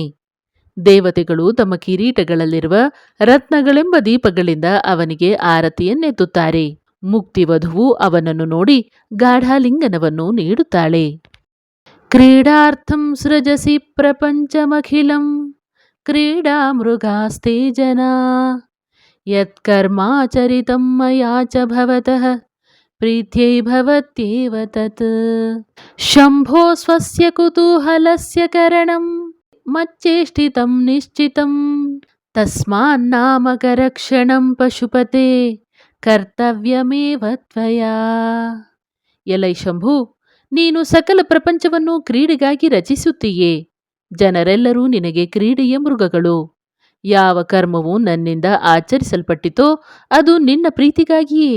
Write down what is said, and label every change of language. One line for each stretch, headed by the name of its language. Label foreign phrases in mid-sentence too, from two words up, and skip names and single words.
Kannada: ದೇವತೆಗಳು ತಮ್ಮ ಕಿರೀಟಗಳಲ್ಲಿರುವ ರತ್ನಗಳೆಂಬ ದೀಪಗಳಿಂದ ಅವನಿಗೆ ಆರತಿಯನ್ನೆತ್ತುತ್ತಾರೆ. ಮುಕ್ತಿವಧುವು ಅವನನ್ನು ನೋಡಿ ಗಾಢಾಲಿಂಗನವನ್ನು ನೀಡುತ್ತಾಳೆ.
Sanskrit: ಕ್ರೀಡಾರ್ಥಂ ಸೃಜಸಿ ಪ್ರಪಂಚಮಖಿಲಂ ಕ್ರೀಡಾ ಮೃಗಾಸ್ತೆ ಜನಾ ಯತ್ಕರ್ಮಾಚರಿತಂ ಮಯಾ ಚ ಭವತಃ ಪ್ರೀತ್ಯೈ ಭವತ್ಯೇವ ತತ್ ಶಂಭೋ ಸ್ವಸ್ಯ ಕುತೂಹಲಸ್ಯ ಕರಣಂ ಮಚ್ಚೇಷ್ಟಿತಂ ನಿಶ್ಚಿತಂ ತಸ್ಮಾನ್ನಾಮಕರಕ್ಷಣಂ ಪಶುಪತೆ ಕರ್ತವ್ಯಮೇವ ತ್ವಯಾ.
Kannada: ಎಲೈ ಶಂಭು, ನೀನು ಸಕಲ ಪ್ರಪಂಚವನ್ನು ಕ್ರೀಡೆಗಾಗಿ ರಚಿಸುತ್ತೀಯೇ. ಜನರೆಲ್ಲರೂ ನಿನಗೆ ಕ್ರೀಡೆಯ ಮೃಗಗಳು. ಯಾವ ಕರ್ಮವು ನನ್ನಿಂದ ಆಚರಿಸಲ್ಪಟ್ಟಿತೋ ಅದು ನಿನ್ನ ಪ್ರೀತಿಗಾಗಿಯೇ.